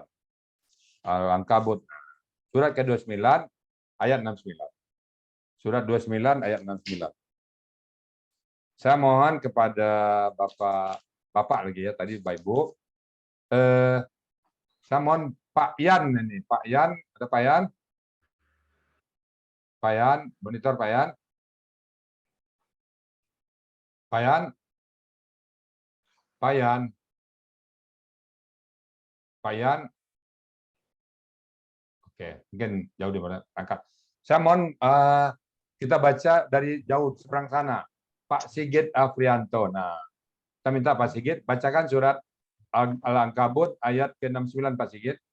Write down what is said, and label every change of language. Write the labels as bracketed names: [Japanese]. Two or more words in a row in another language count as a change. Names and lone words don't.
[Indonesian] Al-Ankabut. Surat ke-29 ayat 69. Surat 29 ayat 69. Saya mohon kepada Bapak lagi ya, tadi Bapak Ibu. Saya mohon Pak Yan ini. Pak Yan, ada Pak Yan? Pak Yan, monitor Pak Yan. Pak Yan. Pak Yan. Pak Yan. Oke, mungkin jauh di mana angkat. Saya mohon kita baca dari jauh seberang sana. Pak Sigit Afrianto. Nah, kita minta Pak Sigit bacakan surat Al-Ankabut ayat ke-69 Pak Sigit.